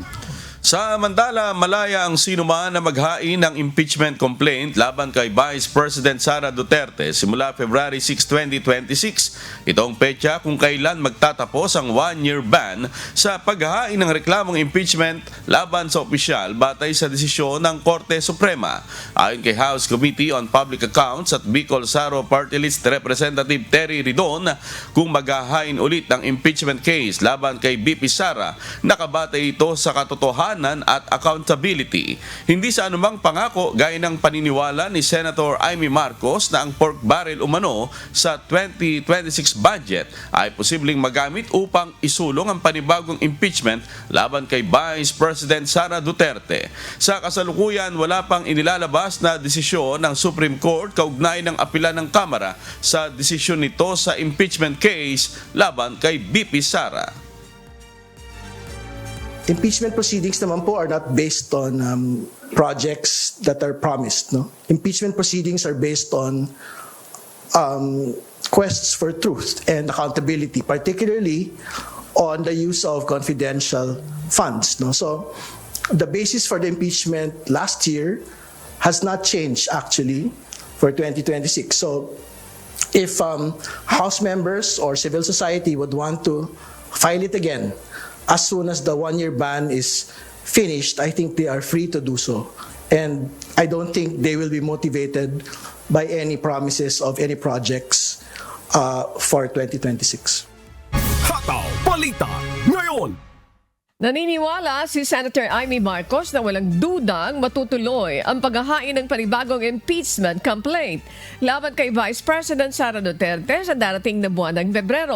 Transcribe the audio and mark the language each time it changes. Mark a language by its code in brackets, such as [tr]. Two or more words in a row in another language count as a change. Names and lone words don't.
[tl] Samantala, malaya ang sinuman na maghain ng [en] impeachment complaint [tl] laban kay Vice President Sara Duterte simula February 6, 2026. Ito ang petsa kung kailan magtatapos ang 1-year ban sa paghain ng reklamong impeachment laban sa opisyal batay sa desisyon ng Korte Suprema. Ayon kay House Committee on Public Accounts at Bicol Saro Party List Representative Terry Ridon, kung maghahain ulit ng [en] impeachment case [tl] laban kay BP Sara, nakabatay ito sa katotohanan at accountability. Hindi sa anumang pangako gaya ng paniniwala ni Senator Amy Marcos na ang [en] pork barrel [tl] umano sa 2026 budget ay posibleng magamit upang isulong ang panibagong impeachment laban kay Vice President Sara Duterte. Sa kasalukuyan, wala pang inilalabas na desisyon ng Supreme Court kaugnay ng apela ng Kamara sa desisyon nito sa [en] impeachment case [tl] laban kay BP Sara. [en] Impeachment proceedings [tl] naman po [en] are not based on projects that are promised. No? Impeachment proceedings are based on quests for truth and accountability, particularly on the use of confidential funds. No? So the basis for the impeachment last year has not changed actually for 2026. So if House members or civil society would want to file it again, as soon as the 1-year ban is finished, I think they are free to do so. And I don't think they will be motivated by any promises of any projects for 2026. [tl] Hataw Balita ngayon. Naniniwala si Senator Amy Marcos na walang dudang matutuloy ang paghahain ng panibagong [en] impeachment complaint [tl] laban kay Vice President Sara Duterte sa darating na buwan ng Pebrero.